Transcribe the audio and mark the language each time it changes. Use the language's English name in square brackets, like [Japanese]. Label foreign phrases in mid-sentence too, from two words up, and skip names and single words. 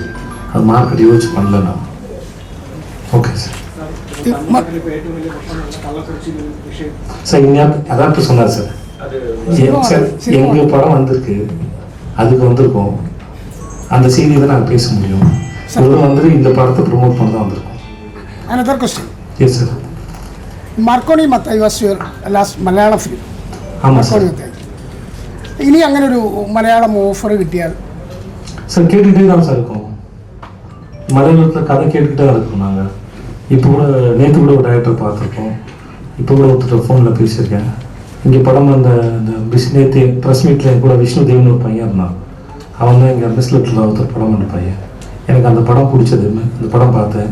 [Tamil] அது மார்க்கெட் யோசிச்சு பண்ணல நான். ஓகே சார். சார் இன்னும் அதான் சொன்னார் சார், எங்கள் படம் வந்திருக்கு, அதுக்கு வந்திருக்கோம், அந்த செய்தி தான் நாங்கள் பேச முடியும். இவ்வளோ வந்துட்டு இந்த படத்தை ப்ரொமோட் பண்ண தான் வந்திருக்கோம். [English] Another question. Yes sir. Marconi Mattai was your last Malayalam film. [Tamil] ஆமாம் சார். [Malayalam] இனி അങ്ങനെ ഒരു മലയാളം ഓഫർ കിട്ടിയാൽ [Tamil] சார் கேட்டுக்கிட்டே தான் சார் இருக்கோம். மலையாளத்தில் கதை கேட்டுக்கிட்டே தான் இருக்கோம் நாங்கள். இப்போ கூட நேற்று கூட ஒரு டைரக்டர் பார்த்துருக்கோம். இப்போ கூட ஒருத்தர் ஃபோனில் பேசியிருக்கேன். இங்கே படம் அந்த நேற்று ப்ரெஸ் மீட்டில் கூட விஷ்ணு தேவன் ஒரு பையன் இருந்தான். அவன் தான் இங்கே மிஸ்லெட்டில் ஒருத்தர் படம் பண்ண பையன். எனக்கு அந்த படம் பிடிச்சது, அந்த படம் பார்த்தேன்.